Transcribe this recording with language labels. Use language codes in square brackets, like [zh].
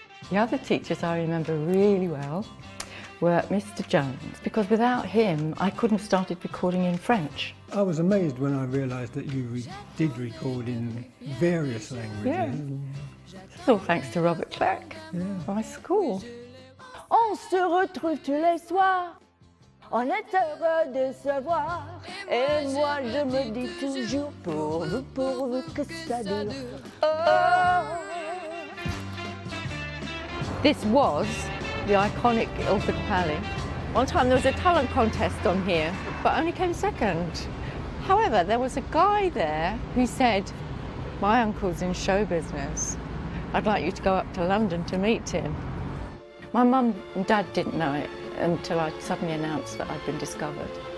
[en] The other teachers I remember really well were Mr. Jones, because without him I couldn't have started recording in French. I was amazed when I realised that you did record in various languages. Yeah. It's all thanks to Robert Clack, my school. [fr] On se retrouve tous les soirs, on est heureux de se voir, et moi je me dis toujours pourvu que ça dure. Oh. [en] This was the iconic Ilford Pally. One time there was a talent contest on here, but only came second. However, there was a guy there who said, my uncle's in show business. I'd like you to go up to London to meet him. My mum and dad didn't know it until I suddenly announced that I'd been discovered.